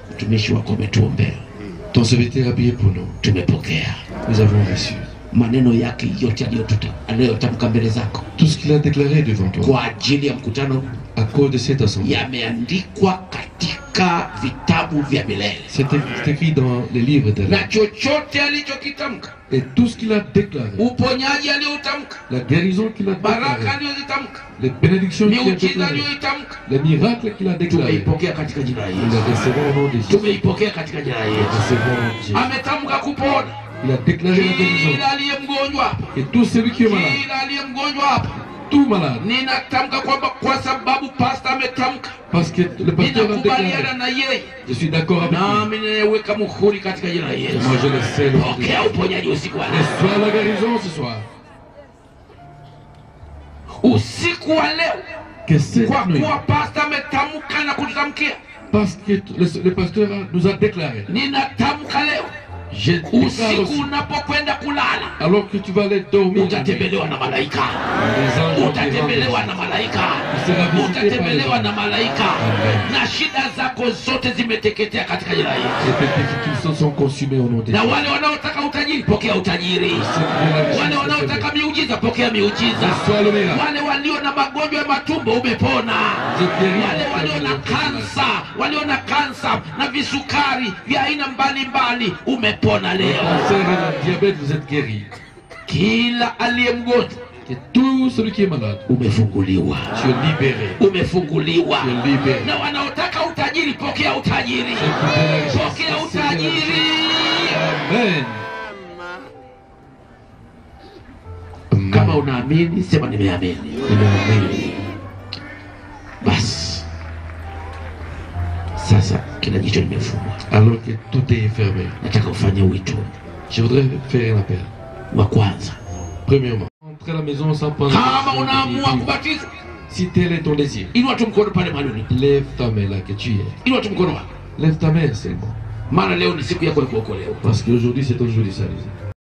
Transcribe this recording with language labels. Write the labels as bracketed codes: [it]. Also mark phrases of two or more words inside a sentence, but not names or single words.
[fr] Ton serviteur a prié pour nous. Nous avons reçu [sw] maneno yake yote aliyotamka mbele zako, [fr] tout ce qu'il a déclaré devant toi [sw] kwa ajili ya mkutano [fr] à cause de cette assemblée. [sw] Yameandikwa katika vitabu vya milele. [fr] C'est écrit dans les livres de [sw] na chochote alichokitamka, [fr] et tout ce qu'il a déclaré, [sw] uponyaji aliotamka, [fr] la guérison qu'il a [sw] baraka [fr] déclaré, [sw] aliyozitamka, [fr] les bénédictions qu'il a [sw] miujiza [fr] déclarées, [sw] aliyoitamka, [fr] les miracles qu'il a déclarés, [sw] tumeipokea katika jina la nous les Yesu. [fr] recevons au nom de Jésus. [sw] Tumeipokea katika jina la [fr] Nous [sw] Yesu. [fr] recevons au nom de Jésus. [sw] Ametamka kupona [fr] Il a déclaré la guérison. [sw] kila aliye mgonjwa hapa, [fr] Et tout celui qui est malade, [sw] kila aliye mgonjwa hapa, [fr] tout malade, [sw] ninatamka kwamba kwa sababu pastor ametamka, [fr] parce que le pasteur a [sw] ninakubaliana [fr] déclaré, [sw] na yeye, [fr] je suis d'accord avec lui. [sw] nami ninaweka muhuri katika jina la [fr] Et [sw] Yesu. [fr] moi je le sais. Le nom de Jésus. [sw] Pokea uponyaji usiku wa leo. [fr] Reçois la guérison ce soir. [sw] Usiku wa leo, [fr] Que cette [sw] kwa [fr] nuit, [sw] kuwa pastor ametamka na kututamkia, [fr] parce que le pasteur nous a déclaré, [sw] ninatamka leo, [fr] je déclare [sw] usiku [fr] aussi, [sw] unapokwenda kulala, [fr] alors que tu vas aller dormir, [sw] utatembelewa na malaika, [fr] les anges [sw] utatembelewa na malaika, utatembelewa na malaika, na shida zako zote zimeteketea katika jina la Yesu. [fr] et tes difficultés sont consumées au nom de [sw] Na [fr] Jésus. [sw] wale wanaotaka utajiri, pokea utajiri. Wale wanaotaka miujiza, pokea miujiza. [fr] Reçois le miracle. [sw] Wale walio na magonjwa ya matumbo, umepona. Wale walio na kansa, walio na kansa na visukari vya aina mbalimbali, umepona leo. [fr] Cancer et le diabète, vous êtes guéris. [sw] Kila aliye mgonjwa, [fr] Et tout celui qui est malade, [sw] umefunguliwa. [fr] tu es libéré. [sw] Umefunguliwa. [fr] Tu es libéré. [sw] Na wanaotaka utajiri, pokea utajiri. Pokea utajiri. Amen. Kama unaamini, sema nimeamini. Amen. Basi sasa kila jicho limefungwa. [fr] Alors que tout est fermé, [sw] Nataka ufanye wito [fr] je voudrais faire un appel. [sw] wa kwanza. [fr] Premièrement, entrer à la maison sans prendre [sw] Kama unaamua kubatizwa, [fr] si tel est ton désir, [sw] inua tu mkono pale mahali ulipo. [fr] lève ta main là que tu es. [sw] Inua tu mkono wako, [fr] Lève ta main seulement. [sw] maana leo ni siku yako ya kuokolewa. [fr] Parce qu'aujourd'hui c'est ton jour de salut.